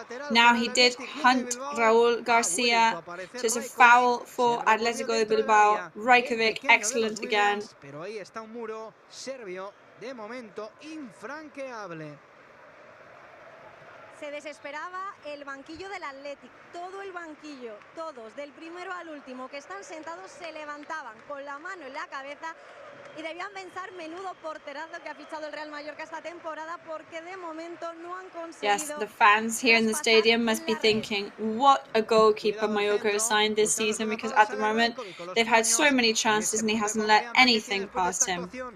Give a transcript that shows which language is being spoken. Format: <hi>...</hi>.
<en>Now he did hunt Raúl García, so it's a foul for Atlético de Bilbao. Rajkovic, excellent again.</en> <es>Pero ahí está un muro serbio, de momento infranqueable. Se desesperaba el banquillo del Athletic, todo el banquillo, todos, del primero al último, que están sentados, se levantaban con la mano en la cabeza y debían pensar menudo porterazo que ha fichado el Real Mallorca esta temporada, porque de momento no han conseguido.</es> <en>Yes, the fans here in the stadium must be thinking, what a goalkeeper Mallorca has signed this season, because at the moment they've had so many chances and he hasn't let anything past him.</en>